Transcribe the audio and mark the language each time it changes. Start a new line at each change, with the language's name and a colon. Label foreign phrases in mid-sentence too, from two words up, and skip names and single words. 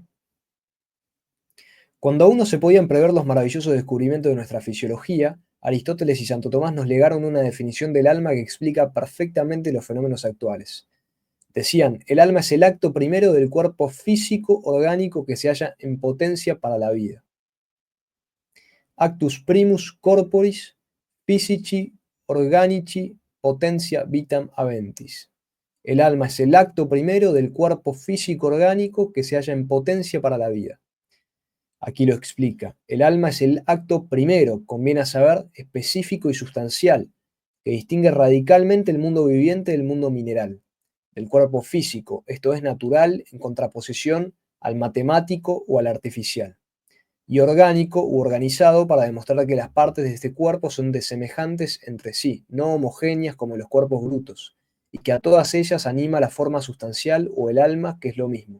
Spanish: Cuando aún no se podían prever los maravillosos descubrimientos de nuestra fisiología, Aristóteles y Santo Tomás nos legaron una definición del alma que explica perfectamente los fenómenos actuales. Decían, el alma es el acto primero del cuerpo físico orgánico que se halla en potencia para la vida.
Latin: Actus primus corporis physici organici potentia vitam aventis.
Spanish: El alma es el acto primero del cuerpo físico orgánico que se halla en potencia para la vida. Aquí lo explica. El alma es el acto primero, conviene a saber, específico y sustancial, que distingue radicalmente el mundo viviente del mundo mineral, del cuerpo físico, esto es natural, en contraposición al matemático o al artificial, y orgánico u organizado para demostrar que las partes de este cuerpo son desemejantes entre sí, no homogéneas como los cuerpos brutos, y que a todas ellas anima la forma sustancial o el alma, que es lo mismo.